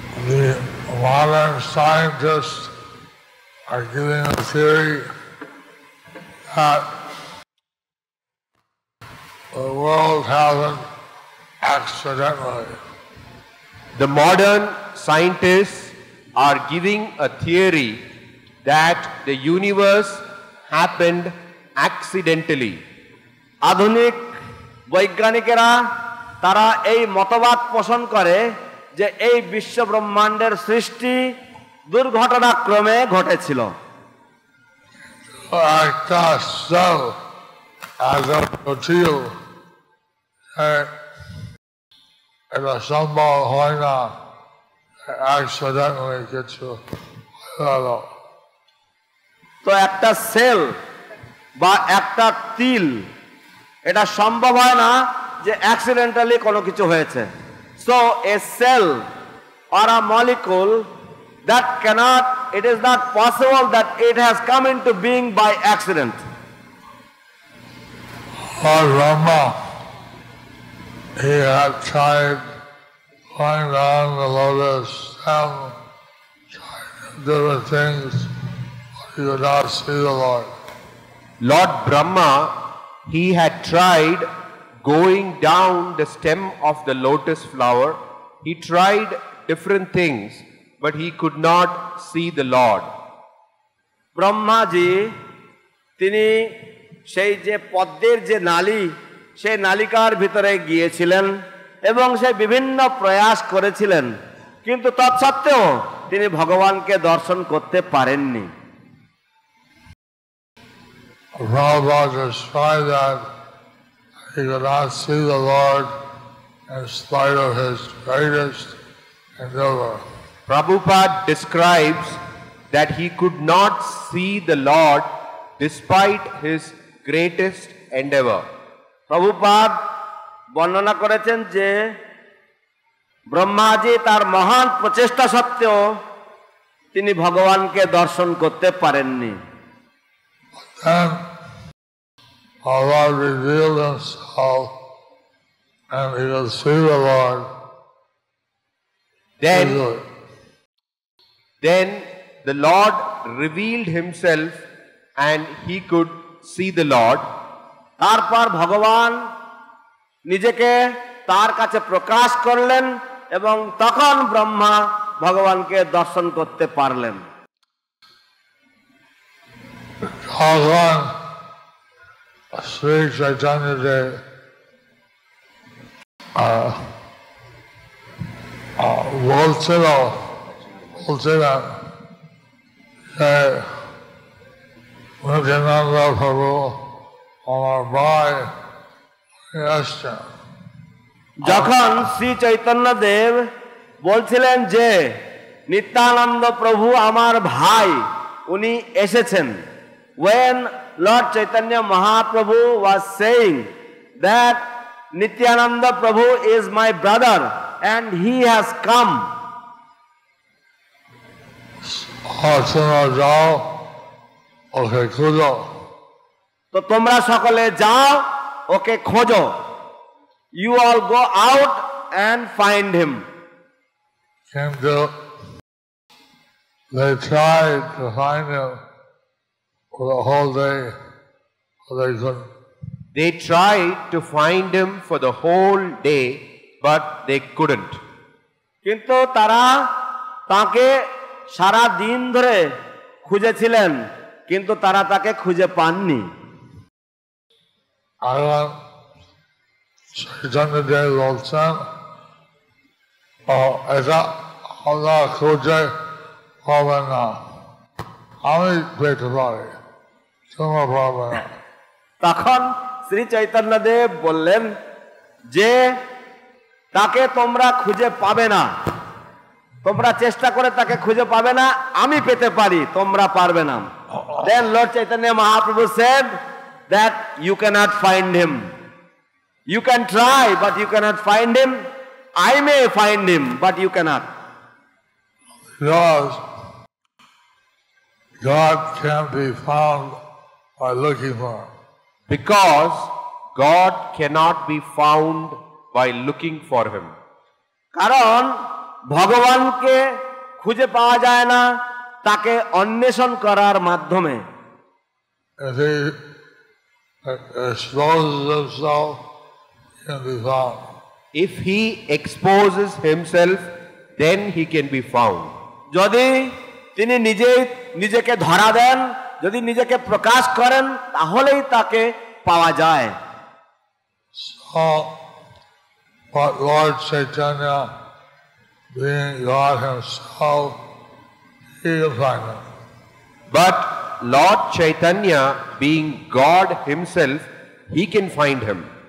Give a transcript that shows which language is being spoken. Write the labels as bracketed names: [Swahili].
[English] The modern scientists are giving a theory that the world happened accidentally. The modern scientists are giving a theory that the universe happened accidentally. [Bangla] আধুনিক বৈজ্ঞানিকেরা তারা এই মতবাদ পোষণ করে যে এই বিশ্ব ব্রহ্মাণ্ডের সৃষ্টি দুর্ঘটনাক্রমে ঘটেছিল। একটা সেল জটিল, এটা সম্ভব হয় না accidentally কিছু হলো। তো একটা সেল বা একটা তিল এটা সম্ভব হয় না যে অ্যাক্সিডেন্টালি কোনো কিছু হয়েছে। [English] So a cell or a molecule that cannot, it is not possible that it has come into being by accident. Lord Brahma, he had tried lying down the lotus stem, trying different things, but he could not see the Lord. Lord Brahma, he had tried going down the stem of the lotus flower. He tried different things, but he could not see the Lord. [Bangla] Brahmaji তিনি সেই যে পদ্মের যে নালী, সেই নালিকার ভিতরে গিয়েছিলেন এবং সেই বিভিন্ন প্রয়াস করেছিলেন, কিন্তু তৎসত্ত্বেও তিনি ভগবানকে দর্শন করতে পারেননি। [English] Prabhupada described that he could not see the Lord in spite of his greatest endeavor. Prabhupada describes that he could not see the Lord despite his greatest endeavor. [Bangla] Prabhupada বর্ণনা করেছেন যে ব্রহ্মাজি তার মহান প্রচেষ্টা সত্ত্বেও তিনি ভগবানকে দর্শন করতে পারেননি। [English] Then our Lord revealed himself and he could see the Lord. Then the Lord revealed himself and he could see the Lord. [Bangla] তারপর ভগবান নিজেকে তার কাছে প্রকাশ করলেন এবং তখন ব্রহ্মা ভগবানকে দর্শন করতে পারলেন। Bhagavan Sri Chaitanya Dev বলছিলেন যে নিত্যানন্দ প্রভু আমার ভাই আসছেন। যখন শ্রী চৈতন্য দেব বলছিলেন যে নিত্যানন্দ প্রভু আমার ভাই, উনি এসেছেন, [English] when Lord Chaitanya Mahaprabhu was saying that Nityananda Prabhu is my brother and he has come, [Bangla] যাও ওকে খুঁজো, তো তোমরা সকলে যাও ওকে খোঁজো, [English] you all go out and find him. [Bangla] কিন্তু [English] they tried to find him for the whole day but they couldn't. They tried to find him for the whole day, but they couldn't. [Bangla] কিন্তু তারা তাকে সারা দিন ধরে খুঁজেছিলেন, কিন্তু তারা তাকে খুঁজে পাননি। এখন Chaitanya Dev বলছেন, এটা আমরা খুঁজে পাবে না, আমি পেতে পারি, তোমরা পাবে না। তখন শ্রী চৈতন্যদেব বললেন যে তাকে তোমরা খুঁজে পাবে না, তোমরা চেষ্টা করে তাকে খুঁজে পাবে না, আমি পেতে পারি, তোমরা পারবে না। [English] Then Lord Chaitanya Mahaprabhu said that you cannot find him. You can try, but you cannot find him. I may find him, but you cannot. Because God can't be found by looking for him. Because God cannot be found by looking for him. [Bangla] কারণ ভগবানকে খুঁজে পাওয়া যায় না তাকে অন্বেষণ করার মাধ্যমে। [English] If he exposes himself, he can be found. If he exposes himself, then he can be found. [Bangla] যদি তিনি নিজেকে ধরা দেন, যদি নিজেকে প্রকাশ করেন, তাহলেই তাকে পাওয়া যায়। [English] So, but Lord Chaitanya, being God himself, he can find him. But Lord Chaitanya, being God himself, he can find him.